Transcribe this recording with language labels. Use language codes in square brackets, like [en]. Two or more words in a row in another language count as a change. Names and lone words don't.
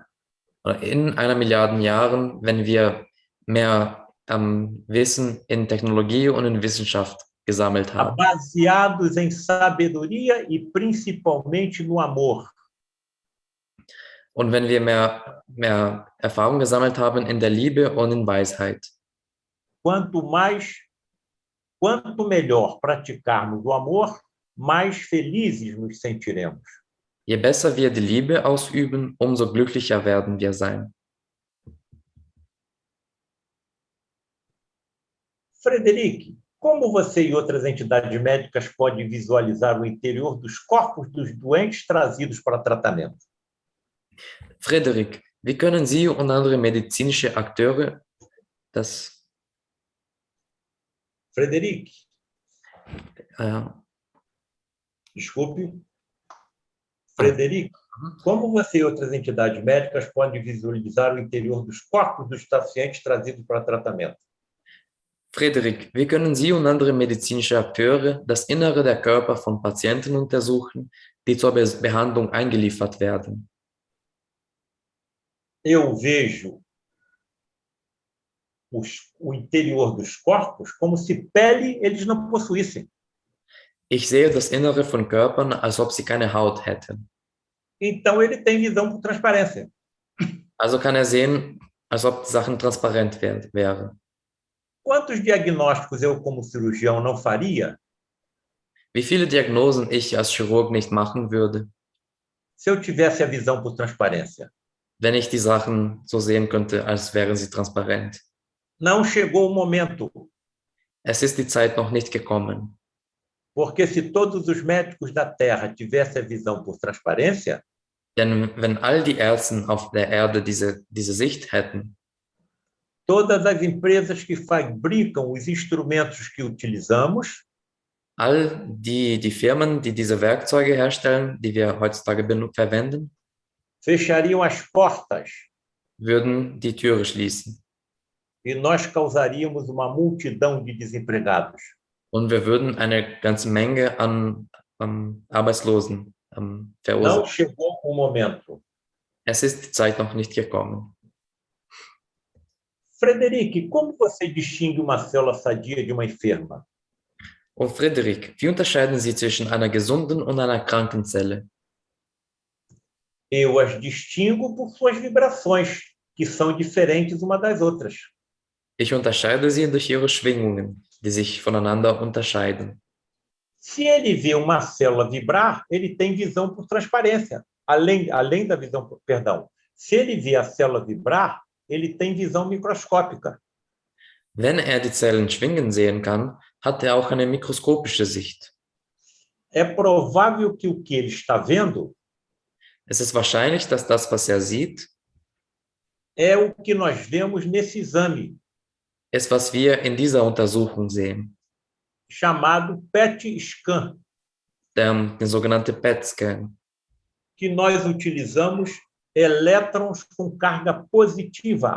[de] oder in 1 Milliarden Jahren, wenn wir mehr Wissen in Technologie und in Wissenschaft gesammelt haben. [pt] baseados em sabedoria e principalmente no amor. [de] Und wenn wir mehr Erfahrung gesammelt haben in der Liebe und in Weisheit. [pt] Quanto melhor praticarmos o amor, mais felizes nos sentiremos. [de] Je besser wir die Liebe ausüben, umso glücklicher werden wir sein. [pt] Frederic, como você e outras entidades médicas podem visualizar o interior dos corpos dos doentes trazidos para tratamento? [de] Frederik, wie können Sie und andere medizinische Akteure das [pt] Frederic, desculpe. Frederic, como você e outras entidades médicas podem visualizar o interior dos corpos dos pacientes trazidos para tratamento? [de] Frederik, wie können Sie und andere medizinische Akteure das Innere der Körper von Patienten untersuchen, die zur Behandlung eingeliefert werden? [pt] Eu vejo o interior dos corpos como se pele eles não possuíssem. [de] Ich sehe das Innere von Körpern, als ob sie keine Haut hätten. [pt] Então ele tem visão por transparência. [de] Also kann er sehen, als ob die Sachen transparent wären. [pt] Quantos diagnósticos eu, como cirurgião, não faria [de] Wie viele Diagnosen ich als Chirurg nicht machen würde, [pt] se eu tivesse a visão por transparência? [de] wenn ich die Sachen so sehen könnte, als wären sie transparent. [pt] Não chegou o momento, [de] Es ist die Zeit noch nicht gekommen. [pt] porque se todos os médicos da Terra tivessem a visão por transparência, [de] Denn wenn all die Ärzte auf der Erde diese Sicht hätten, [pt] todas as empresas que fabricam os instrumentos que utilizamos, [de] all die Firmen, die diese Werkzeuge herstellen, die wir heutzutage verwenden, [pt] fechariam as portas [de] würden die Türe schließen. [pt] e nós causaríamos uma multidão de desempregados. [de] Und wir würden eine ganze Menge an Arbeitslosen [pt] Não [de] verursachen. [pt] chegou o momento. [de] Es ist die Zeit noch nicht gekommen. [pt] Frederic, como você distingue uma célula sadia de uma enferma? [de] Und Frederik, wie unterscheiden Sie zwischen einer gesunden und einer kranken Zelle? [pt] Eu as distingo por suas vibrações, que são diferentes uma das outras. [de] Ich unterscheide sie durch ihre Schwingungen, die sich voneinander unterscheiden. [pt] Se ele vê uma célula vibrar, ele tem visão por transparência, além da visão, perdão. Se ele vê a célula vibrar, ele tem visão microscópica. [de] Wenn er die Zellen schwingen sehen kann, hat er auch eine mikroskopische Sicht. [pt] É provável que o que ele está vendo [de] Es ist wahrscheinlich, dass das, was er sieht, [pt] é o que nós vemos nesse exame, [de] ist, was wir in dieser Untersuchung sehen, [pt] chamado PET-scan, [de] der sogenannte PET-Scan. [pt] que nós utilizamos elétrons com carga positiva.